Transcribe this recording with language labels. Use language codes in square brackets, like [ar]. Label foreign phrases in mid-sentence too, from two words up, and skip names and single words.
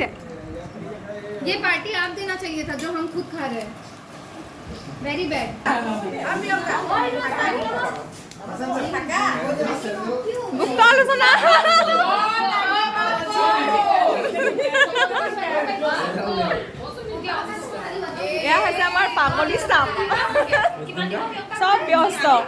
[hi] ये पार्टी आप देना चाहिए था जो हम खुद खा रहे हैं [en] very bad [as] গুপ্ত আলোচনা এয়া হৈছে আমাৰ পাগলী ষ্টাফ চব ব্যস্ত